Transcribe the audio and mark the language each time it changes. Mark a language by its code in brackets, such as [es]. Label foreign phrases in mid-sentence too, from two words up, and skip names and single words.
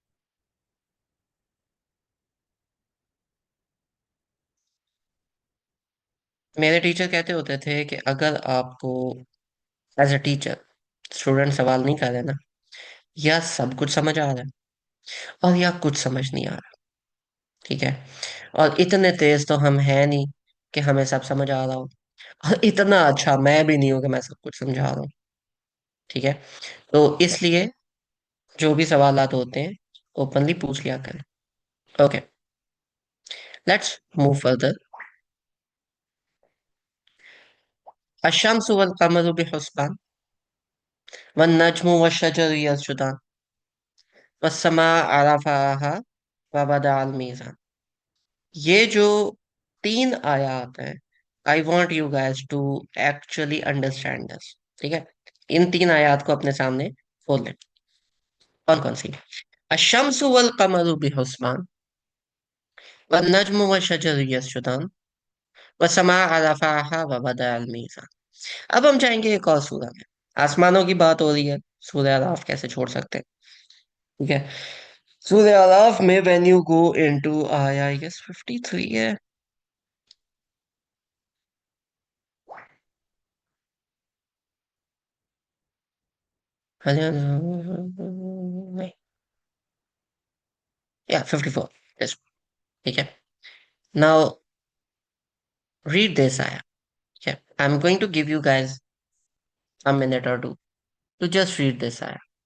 [hi] मेरे टीचर कहते होते थे कि अगर आपको [en] as a teacher [hi] स्टूडेंट सवाल नहीं कर रहे ना, या सब कुछ समझ आ रहा है और या कुछ समझ नहीं आ रहा, ठीक है, और इतने तेज तो हम हैं नहीं कि हमें सब समझ आ रहा हो, और इतना अच्छा मैं भी नहीं हूं कि मैं सब कुछ समझा रहा हूँ, ठीक है। तो इसलिए जो भी सवालात होते हैं, ओपनली पूछ लिया करें। [en] okay, let's move further. [ar] الشمس والقمر بحسبان، والنجم والشجر يسجدان، والسماء رفعها ووضع الميزان. [hi] ये जो तीन आयात हैं, [en] I want you guys to actually understand this, [hi] ठीक है। इन तीन आयात को अपने सामने खोल लें। कौन कौन सी? [ar] الشمس والقمر بحسبان، والنجم والشجر يسجدان، والسماء رفعها ووضع الميزان. [hi] अब हम जाएंगे एक और सूरा में। आसमानों की बात हो रही है, सूरह अराफ कैसे छोड़ सकते हैं, ठीक है। सूरह अराफ में [en] when you go into aya, I guess 53 है। [hi] या 54, यस, ठीक है। [en] now read this aya, [hi] ठीक है। [en] I am going to give you guys a minute or two to just read this आया।